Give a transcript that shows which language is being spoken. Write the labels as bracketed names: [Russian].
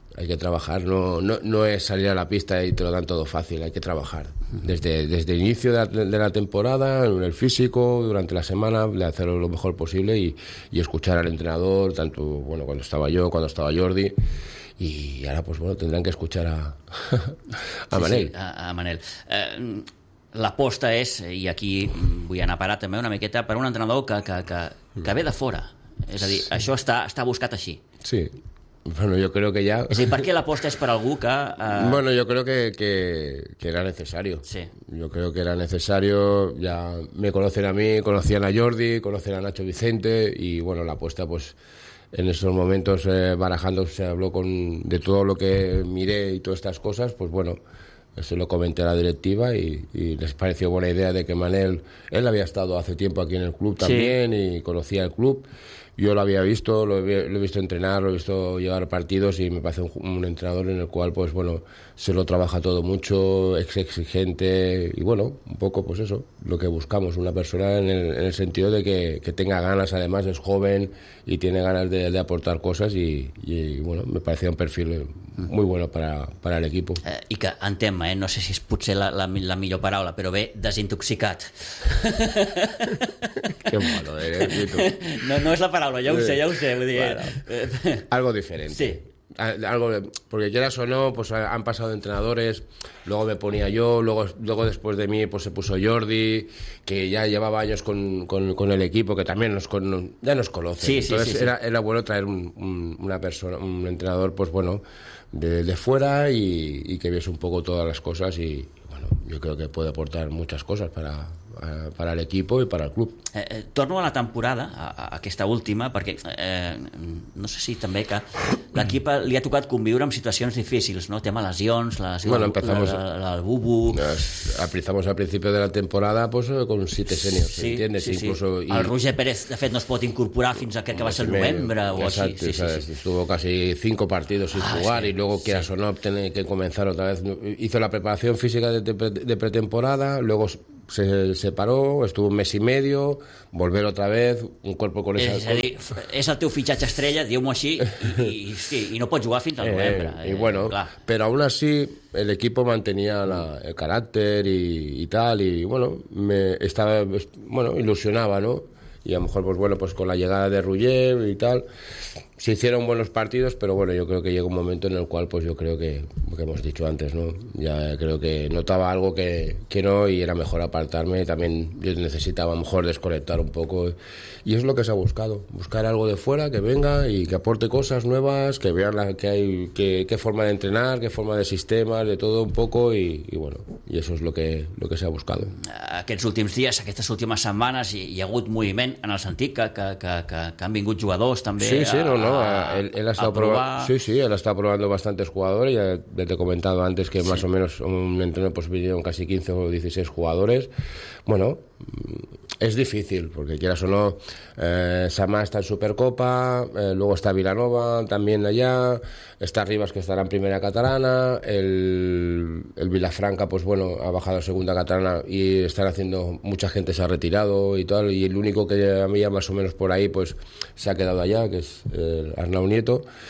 [Spanish] Hay que trabajar, no es salir a la pista y te lo dan todo fácil, hay que trabajar. Desde el inicio de la temporada, en el físico, durante la semana, de hacerlo lo mejor posible y escuchar al entrenador, tanto bueno cuando estaba yo, cuando estaba Jordi, y ahora pues bueno, tendrán que escuchar a sí, Manel. Sí, a Manel. [Catalan] L'aposta és, i aquí vull anar a parar també una miqueta, per un entrenador que ve de fora, és a dir, sí, això està buscat així. [Spanish] Sí. Bueno, yo creo que ya... Es decir, ¿por qué la apuesta es para algú que...? Bueno, yo creo que era necesario. Sí. Yo creo que era necesario, ya me conocen a mí, conocían a Jordi, conocen a Nacho Vicente, y bueno, la apuesta pues en esos momentos barajando se habló de todo lo que miré y todas estas cosas, pues bueno, se lo comenté a la directiva y les pareció buena idea de que Manel... Él había estado hace tiempo aquí en el club también, sí, y conocía el club. Yo lo había visto, lo he visto entrenar, lo he visto llevar partidos y me parece un entrenador en el cual, pues bueno, se lo trabaja todo mucho, es exigente y bueno, un poco pues eso, lo que buscamos, una persona en el sentido de que tenga ganas, además es joven y tiene ganas de aportar cosas y bueno, me parecía un perfil muy bueno para el equipo. [Catalan] I que en tema, no sé si és potser la millor paraula, però bé, desintoxicat. [Spanish] Qué malo eres, ¿y tú? [Catalan] No és la paraula, ja ho sé, vull dir... [Spanish] Bueno, algo diferente. Sí. Algo, porque quieras o no, pues han pasado entrenadores, luego me ponía yo, luego después de mí pues se puso Jordi, que ya llevaba años con el equipo, que también ya nos conoce. Sí, entonces sí, sí, era bueno traer una persona, un entrenador, pues bueno, de fuera y que viese un poco todas las cosas y bueno, yo creo que puede aportar muchas cosas para el equipo y para el club. [Catalan] Torno a la temporada, a aquesta última, perquè no sé si també que l'equip li ha tocat conviure amb situacions difícils, no? Tema lesions, el Bubu... [Spanish] Empezamos al principio de la temporada pues, con 7 seniors, sí, ¿entiendes? Sí, incluso, sí. [Catalan] El Roger Pérez, de fet, no es pot incorporar fins a que va ser novembre o exacte, així. Exacte, sí, sí, sí. [Spanish] Estuvo casi 5 partidos sin jugar, sí, y luego sí, quieras o no, tiene que comenzar otra vez. Hizo la preparación física de pretemporada, luego... se separó, estuvo un mes y medio, volver otra vez, un cuerpo con esa... [Catalan] És a dir, és el teu fitxatge estrella, diguem-ho així, i no pots jugar fins al novembre. I bueno, però [Spanish] aún así el equipo mantenía el carácter y tal, y bueno, me estaba, bueno, ilusionaba, ¿no? Y a lo mejor, pues bueno, pues con la llegada de Rugger y tal, se hicieron buenos partidos, pero bueno, yo creo que llegó un momento en el cual, pues yo creo que, como hemos dicho antes, ¿no? Ya creo que notaba algo que no, y era mejor apartarme. También yo necesitaba a lo mejor desconectar un poco. Y es lo que se ha buscado, buscar algo de fuera que venga y que aporte cosas nuevas, que vean que hay, qué forma de entrenar, qué forma de sistema, de todo un poco, y bueno, y eso es lo que se ha buscado. [Catalan] Aquests últims dies, aquestes últimes setmanes, hi ha hagut moviment en el sentit que han vingut jugadors també. [Spanish] Sí, sí, no, él ha estado probando bastantes jugadores. Ya te he comentado antes que sí, más o menos un entreno pues vinieron casi 15 o 16 jugadores. Bueno, es difícil, porque quieras o no, Samá está en Supercopa, luego está Vilanova también allá, está Rivas, que estará en Primera Catalana, el Vilafranca, pues bueno, ha bajado a Segunda Catalana y están haciendo, mucha gente se ha retirado y tal, y el único que había más o menos por ahí, pues se ha quedado allá, que es Arnau Nieto.